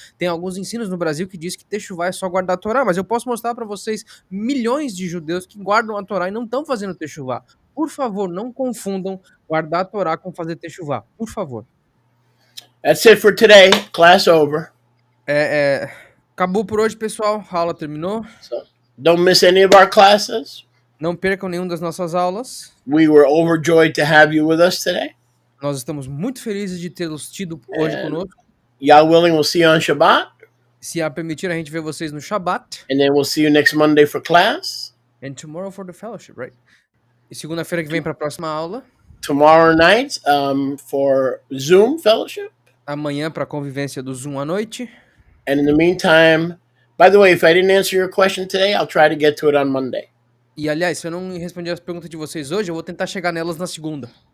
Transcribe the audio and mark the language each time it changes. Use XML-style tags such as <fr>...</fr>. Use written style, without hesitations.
<pt>Tem alguns ensinos no Brasil que diz que Teshuvah é só guardar a Torá, mas eu posso mostrar para vocês milhões de judeus que guardam a Torá e não estão fazendo Teshuvah. Por favor, não confundam guardar a Torá com fazer Teshuvah. Por favor.</pt> <en>That's it for today. Class over.</en> <pt>Acabou por hoje, pessoal. A aula terminou.</pt> <en>So, don't miss any of our classes.</en> <pt>Não percam nenhuma das nossas aulas.</pt> <en>We were overjoyed to have you with us today.</en> <pt>Nós estamos muito felizes de tê-los tido hoje conosco.</pt> <en>Yah willing, we'll see you on Shabbat.</en> <pt>Se a permitir, a gente vê vocês no Shabbat.</pt> <en>And then we'll see you next Monday for class. And tomorrow for the fellowship, right?</en> <pt>E segunda-feira que vem para a próxima aula.</pt> <en>Tomorrow night for Zoom fellowship.</en> <pt>Amanhã para a convivência do Zoom à noite.</pt> <en>And in the meantime, by the way, if I didn't answer your question today, I'll try to get to it on Monday.</en> <pt>E aliás, se eu não respondi as perguntas de vocês hoje, eu vou tentar chegar nelas na segunda.</pt>